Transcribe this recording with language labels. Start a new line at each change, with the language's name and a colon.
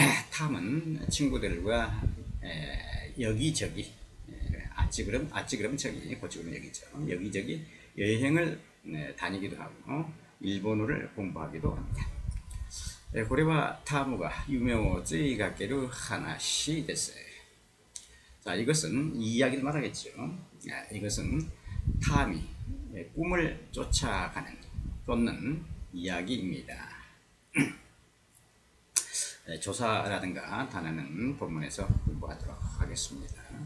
Korean: 탐은 친구들과 여기저기 아찌 그럼 저기 고치 그럼 여기죠. 여기저기 여행을 다니기도 하고 일본어를 공부하기도 합니다.
Japanese: これはタムが夢を追いかける話です.
Korean: 자, 이것은 이야기를 말하겠죠. 이것은 탐이 꿈을 쫓는 이야기입니다. 조사라든가 단어는 본문에서 공부하도록 하겠습니다.